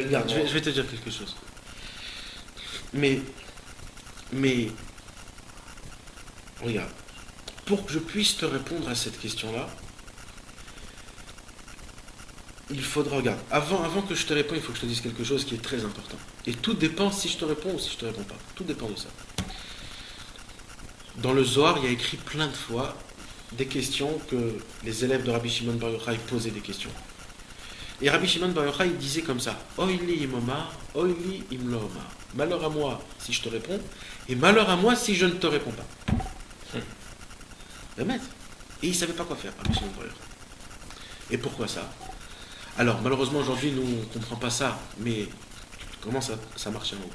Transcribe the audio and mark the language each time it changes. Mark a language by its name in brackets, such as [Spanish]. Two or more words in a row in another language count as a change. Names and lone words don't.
[French] Regarde, je vais te dire quelque chose. Mais regarde, pour que je puisse te répondre à cette question-là, il faudra, regarde, avant que je te réponde, il faut que je te dise quelque chose qui est très important. Et tout dépend si je te réponds ou si je te réponds pas. Tout dépend de ça. Dans le Zohar, il y a écrit plein de fois des questions que les élèves de Rabbi Shimon Bar Yochai posaient des questions. Et Rabbi Shimon Bar Yochai disait comme ça: [Hebrew] אוי לי אם אומר, אוי לי אם לא אומר. [French] Malheur à moi si je te réponds, et malheur à moi si je ne te réponds pas. Et il ne savait pas quoi faire, Rabbi Shimon Bar Yochai. Et pourquoi ça? Alors, malheureusement, aujourd'hui, nous, on ne comprend pas ça, mais comment ça marche en haut?